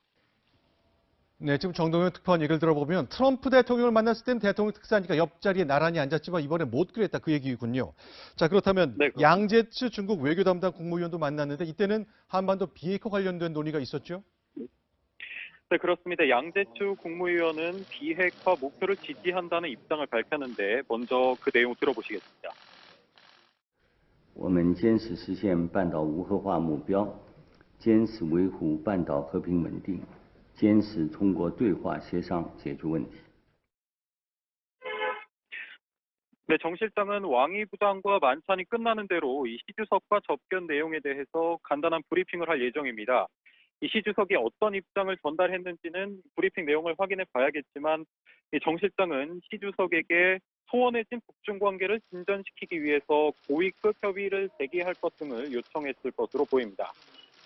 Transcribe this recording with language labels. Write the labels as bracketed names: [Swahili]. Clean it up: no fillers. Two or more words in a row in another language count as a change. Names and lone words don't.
[Korean] 네, 지금 정동현 특파원 얘기를 들어보면 트럼프 대통령을 만났을 때는 대통령 특사니까 옆자리에 나란히 앉았지만 이번에 못 그랬다 그 얘기군요. 자, 그렇다면 네, 양제츠 중국 외교 담당 국무위원도 만났는데 이때는 한반도 비핵화 관련된 논의가 있었죠? 네, 그렇습니다. 양제추 국무위원은 비핵화 목표를 지지한다는 입장을 밝혔는데 먼저 그 내용 들어보시겠습니다. [Chinese] 我们坚持实现半岛无核化目标，坚持维护半岛和平稳定，坚持通过对话协商解决问题。 [Korean] 네, 정 실장은 왕이 부장과 만찬이 끝나는 대로 이 시 주석과 접견 내용에 대해서 간단한 브리핑을 할 예정입니다. 이 시 주석이 어떤 입장을 전달했는지는 브리핑 내용을 확인해 봐야겠지만 정 실장은 시 주석에게 소원해진 북중 관계를 진전시키기 위해서 고위급 협의를 재개할 것 등을 요청했을 것으로 보입니다.